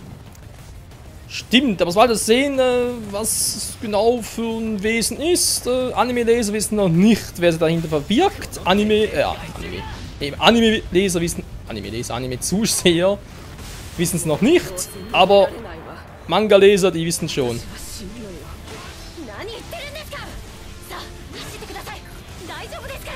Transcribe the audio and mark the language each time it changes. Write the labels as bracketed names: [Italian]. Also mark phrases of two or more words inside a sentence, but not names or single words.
[German] Stimmt, aber sobald wir sehen, was es genau für ein Wesen ist, Anime-Leser wissen noch nicht, wer sich dahinter verbirgt. Anime-Leser wissen, Anime-Zuseher wissen es noch nicht, aber Manga-Leser, die wissen schon. [Japanese] 何言ってるんですか。さあ走ってください。大丈夫ですから。